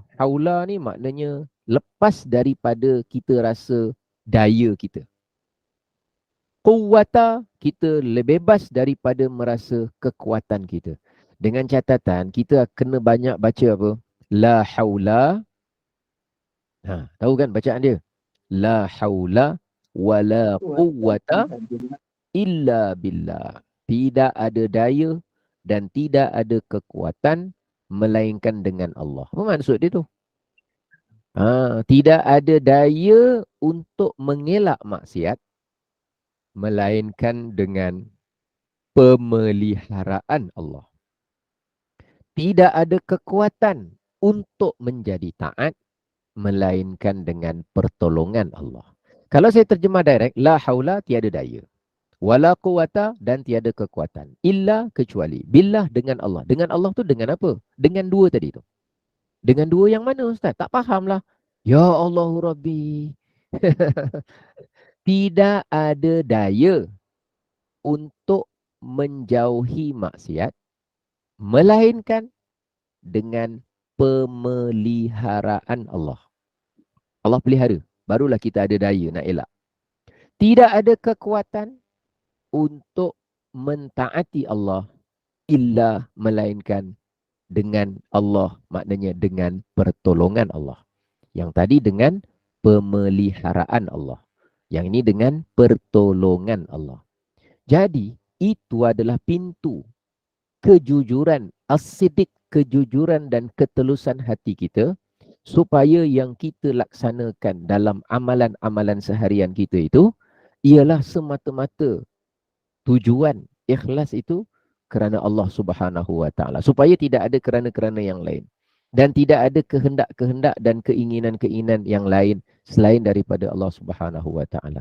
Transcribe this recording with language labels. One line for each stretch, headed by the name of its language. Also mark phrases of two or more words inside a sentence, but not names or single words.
Malay: Haula ni maknanya lepas daripada kita rasa daya kita. Quwwata, kita lebih bebas daripada merasa kekuatan kita. Dengan catatan, kita kena banyak baca apa?
Arabic: لا حول.
Malay: Tahu kan bacaan dia?
Arabic: لا حول ولا قوة إلا بالله.
Malay: Tidak ada daya dan tidak ada kekuatan melainkan dengan Allah. Apa maksud dia tu? Tidak ada daya untuk mengelak maksiat melainkan dengan pemeliharaan Allah. Tidak ada kekuatan untuk menjadi taat melainkan dengan pertolongan Allah. Kalau saya terjemah direct,
Arabic: لا حول,
Malay: tiada daya.
Arabic: ولا قوة,
Malay: dan tiada kekuatan. Illa, kecuali. Billah, dengan Allah. Dengan Allah tu dengan apa? Dengan dua tadi tu. Dengan dua yang mana Ustaz? Tak faham lah.
Arabic: يا الله ربي.
Malay: Tidak ada daya untuk menjauhi maksiat melainkan dengan pemeliharaan Allah. Allah pelihara, barulah kita ada daya nak elak. Tidak ada kekuatan untuk mentaati Allah illa melainkan dengan Allah, maknanya dengan pertolongan Allah. Yang tadi dengan pemeliharaan Allah. Yang ini dengan pertolongan Allah. Jadi itu adalah pintu kejujuran, as-siddiq, kejujuran dan ketelusan hati kita, supaya yang kita laksanakan dalam amalan-amalan seharian kita itu ialah semata-mata tujuan ikhlas itu kerana Allah
Arabic: سبحانه وتعالى,
Malay: supaya tidak ada kerana-kerana yang lain dan tidak ada kehendak-kehendak dan keinginan-keinginan yang lain selain daripada Allah
Arabic: سبحانه وتعالى.